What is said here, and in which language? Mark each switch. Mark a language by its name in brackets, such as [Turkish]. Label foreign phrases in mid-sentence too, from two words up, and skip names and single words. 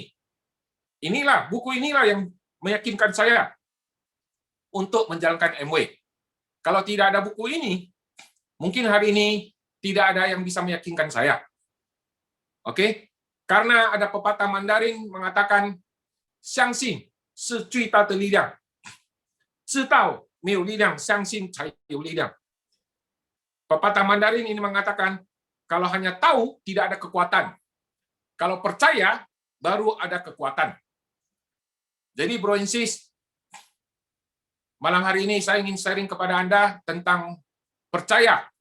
[Indonesian] Buku inilah yang meyakinkan saya untuk menjalankan MW. Kalau tidak ada buku ini, mungkin hari ini tidak ada yang bisa meyakinkan saya. Oke? Karena ada pepatah Mandarin mengatakan [Chinese] 相信是最大的力量，知道没有力量，相信才有力量。 [Indonesian] Pepatah Mandarin ini mengatakan, kalau hanya tahu, tidak ada kekuatan. Kalau percaya, baru ada kekuatan. Jadi, [English] Bro and Sis, [Indonesian] malam hari ini saya ingin sharing kepada Anda tentang percaya.